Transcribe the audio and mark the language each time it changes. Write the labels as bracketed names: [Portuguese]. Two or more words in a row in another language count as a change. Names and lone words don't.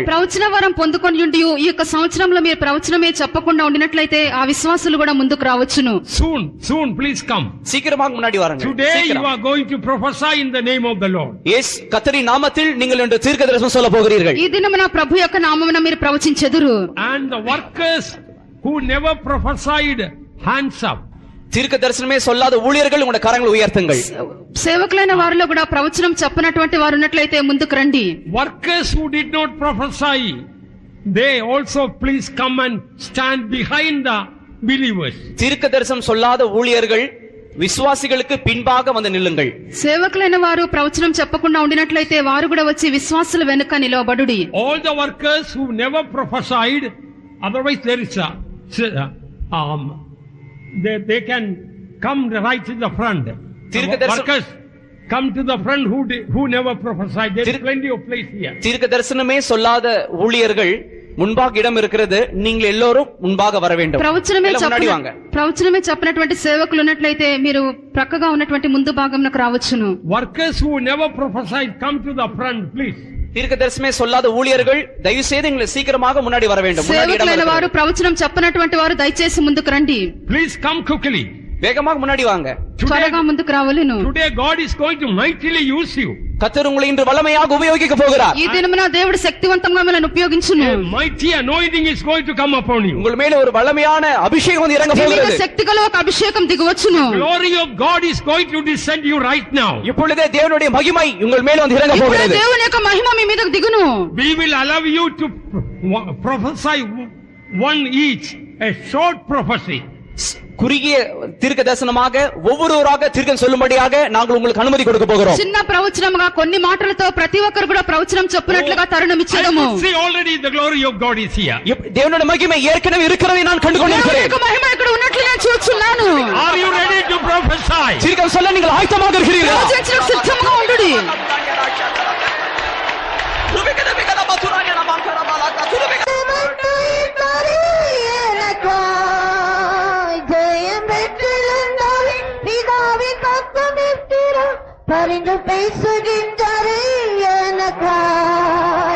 [Telugu] ప్రవచన వరం పొందుకొని ఉండి ఈ యొక్క సంవత్సరంలో మీరు ప్రవచనమే చెప్పకుండా ఉండినట్లయితే ఆ విశ్వాసులు కూడా ముందుకు రావచ్చును. [English] Soon please come. [Tamil] சீக்கிரமாக முன்னாடி வாருங்கள். [English] Today you are going to prophesy in the name of the Lord. [Tamil] இயேசு கர்த்தரின் நாமத்தில் நீங்கள் இன்று தீர்க்கதரிசனம் சொல்ல போகிறீர்கள். [Telugu] ఈ దినమున ప్రభు యొక్క నామమున మీరు ప్రవచించెదరు. [English] And the workers who never prophesied, hands up. [Tamil] தீர்க்க தரிசனமே சொல்லாத ஊழியர்கள் உங்களுடைய கரங்களை உயர்த்துங்கள். [Telugu] సేవకులైన వారిలో కూడా ప్రవచనం చెప్పనటువంటి వారు ఉన్నట్లయితే ముందుకు రండి. [English] Workers who did not prophesy, they also please come and stand behind the believers. [Tamil] தீர்க்க தரிசனம் சொல்லாத ஊழியர்கள் விசுவாசிகளுக்கு பின்பாக வந்து நில்லுங்கள். [Telugu] సేవకులైన వారు ప్రవచనం చెప్పకుండా ఉండినట్లయితే వారు కూడా వచ్చి విశ్వాసుల వెనుక నిలబడుడి. [English] All the workers who never prophesied, otherwise there is they can come right in the front. Workers come to the front who never prophesied. There is plenty of place here. [Tamil] தீர்க்க தரிசனமே சொல்லாத ஊழியர்கள் முன்பாக இடம் இருக்கிறது. நீங்கள் எல்லோரும் முன்பாக வர வேண்டும். [Telugu] ప్రవచనమే చెప్పినటువంటి సేవకులు ఉన్నట్లయితే మీరు ప్రక్కగా ఉన్నటువంటి ముందు భాగంలోకి రావచ్చును. [English] Workers who never prophesied, come to the front please. [Tamil] தீர்க்க தரிசனமே சொல்லாத ஊழியர்கள் தயவு செய்து நீங்கள் சீக்கிரமாக முன்னாடி வர வேண்டும். [Telugu] సేవకులైన వారు ప్రవచనం చెప్పనటువంటి వారు దయచేసి ముందుకు రండి. [English] Please come quickly. [Tamil] வேகமாக முன்னாடி வாங்க. [Telugu] త్వరగా ముందుకు రావాలను. [English] Today God is going to mightily use you. [Tamil] கர்த்தர் உங்களை இன்று வல்லமையாக உபயோகிக்க போகிறார். [Telugu] ఈ దినమున దేవుడు శక్తివంతంగా మిమ్మల్ని ఉపయోగించును. [English] A mighty anointing is going to come upon you. [Tamil] உங்கள் மேலே ஒரு வல்லமையான அபிஷேகம் வந்து இறங்க போகிறது. [Telugu] శక్తిగల ఒక అభిషేకం దిగవచ్చును. [English] Glory of God is going to descend you right now. [Tamil] இப்பொழுதே தேவனுடைய மகிமை உங்கள் மேலே வந்து இறங்க போகிறது. [Telugu] దేవుని యొక్క మహిమ మీ మీదకు దిగును. [English] We will allow you to prophesy one each, a short prophecy. [Tamil] குறுகிய தீர்க்க தரிசனமாக ஒவ்வொருவராக தீர்க்கம் சொல்லும்படியாக நாங்கள் உங்களுக்கு அனுமதி கொடுக்க போகிறோம். [Telugu] చిన్న ప్రవచనముగా కొన్ని మాటలతో ప్రతి ఒక్కరు కూడా ప్రవచనం చెప్పినట్లుగా తరుణం ఇచ్చేదము. [English] See already the glory of God is here. [Tamil] தேவனுடைய மகிமை ஏற்கனவே இருக்கிறதை நான் கண்டு கொண்டிருக்கிறேன். [Telugu] దేవుని మహిమ ఇక్కడ ఉన్నట్లు నేను చూస్తున్నాను. [English] Are you ready to prophesy? [Tamil] தீர்க்கம் சொல்ல நீங்கள் ஆயத்தமாக இருக்கிறீர்களா? [Telugu] ప్రవచించడానికి సిద్ధంగా ఉండుడి. [Tamil] பரிந்து பேசுகின்றாரே எனக்காய்.